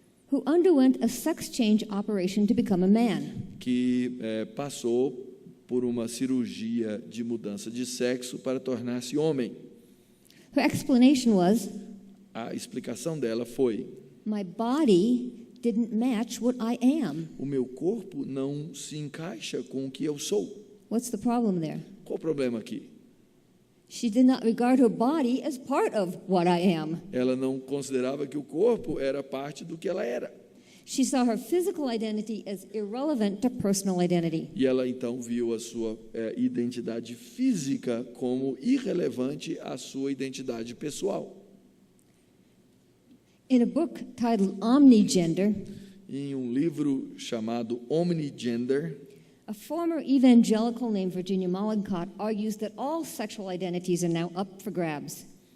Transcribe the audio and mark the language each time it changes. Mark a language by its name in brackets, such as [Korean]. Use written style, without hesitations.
[English] who underwent a sex change operation to become a man. [Portuguese] que passou por uma cirurgia de mudança de sexo para tornar-se homem. [English] Her explanation was, [Portuguese] A explicação dela foi: [English] my body didn't match what I am. [Portuguese] o meu corpo não se encaixa com o que eu sou. [English] What's the problem there? [Portuguese] Qual o problema aqui? [English] She did not regard her body as part of what I am. [Portuguese] Ela não considerava que o corpo era parte do que ela era. [English] She saw her physical identity as irrelevant to personal identity. [Portuguese] E ela então viu a sua identidade física como irrelevante à sua identidade pessoal. [English] In a book titled Omnigender, [Portuguese] Em um livro chamado Omnigender, [English] a former evangelical named Virginia Mollenkott argues that all sexual identities are now up for grabs.